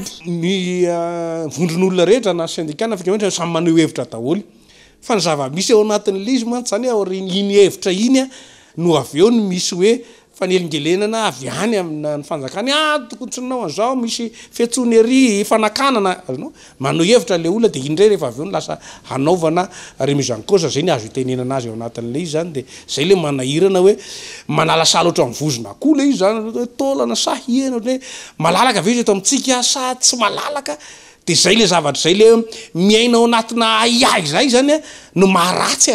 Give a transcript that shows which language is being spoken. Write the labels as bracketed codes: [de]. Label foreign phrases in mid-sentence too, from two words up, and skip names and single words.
[mg] Ny vondron'olona rehetra na sendikana fikematra samy maneho hevitra daholo fa ny zava-misy ao anatin'ilay izy mantsy zany iny hevitra iny no avy eo ny misy hoe fanelingelenana avy any amin'ny fanjakany tokontsynao an'izao misy fiantsony ery fanakanana maneho hevitra le olona dia iny indray rehefa avy eo ny lasa hanaovana [fr] remise en cause [mg] zay ny azo itenenana azy ao anatin'ilay izy zany dia zay le manahirana hoe manala sala oatra mivozona koa le izy zany taolana sa hiena hoe malalaka ve izy eto amintsika sa tsy malalaka dia zay le zavatra zay le miaina ao anatina aiay zay zany no maharatsy